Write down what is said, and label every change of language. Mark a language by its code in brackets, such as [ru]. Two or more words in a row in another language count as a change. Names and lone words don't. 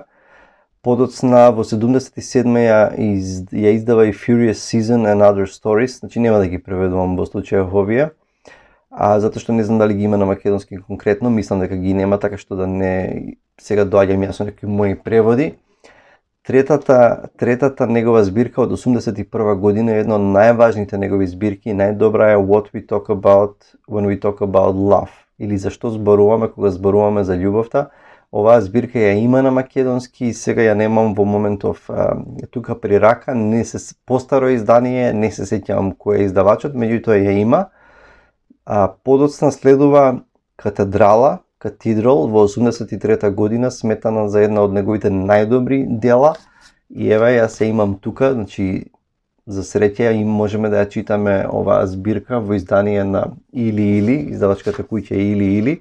[mk] Подоцна во 77-та ја издава и Furious Season and Other Stories, значи нема да ги преведувам во случајов овие, затоа што не знам дали ги има на македонски конкретно, мислам дека ги нема, така што да не сега доаѓам јас со некои мои преводи. Третата негова збирка од 81 година е една од најважните негови збирки, најдобра е What We Talk About When We Talk About Love, или Зашто зборуваме кога зборуваме за љубовта. Оваа збирка ја има на македонски и сега ја немам во моментов тука при рака, не се постаро издание, не се сеќавам кој е издавачот, меѓутоа ја има. Подоцна следува Cathedral во 83 година, сметана за една од неговите најдобри дела, и ева ја се имам тука, значи за среќа и можеме да ја читаме оваа збирка во издание на Или, издавачката куќа Или.